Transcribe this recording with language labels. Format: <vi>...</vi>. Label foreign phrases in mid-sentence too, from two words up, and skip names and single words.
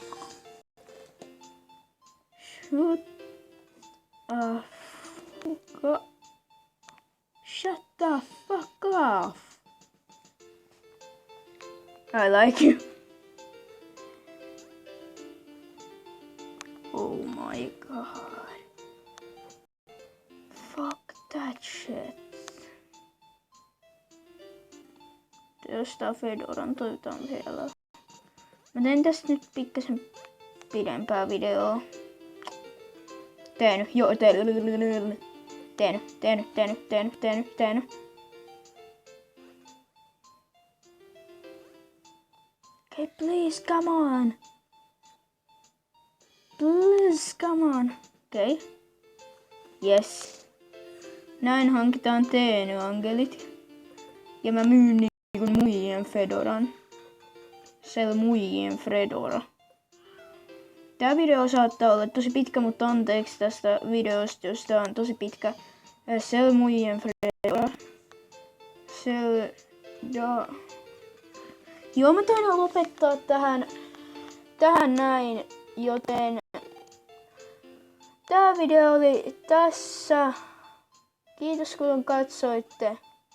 <en>Shut the fuck off. I like you. Oh my god. Fuck that shit.</en> <fi>Jostain Fedoran toivotaan vielä. Mä teen tästä nyt pikkasen pidempää videoa. Tehnyt.</fi> <en>Okay, please, come on. Please, come on. Okay. Yes.</en> <fi>Näin hankitaan teenyangelit. Ja mä myyn niinku muijien Fedoran. Sell muijien Fedora. Tää video saattaa olla tosi pitkä, mutta anteeksi tästä videosta, jos tää on tosi pitkä. Sell muijien Fedora. Sell... Joo, mä taidan lopettaa tähän näin, joten tää video oli tässä. Kiitos kun katsoitte.</fi>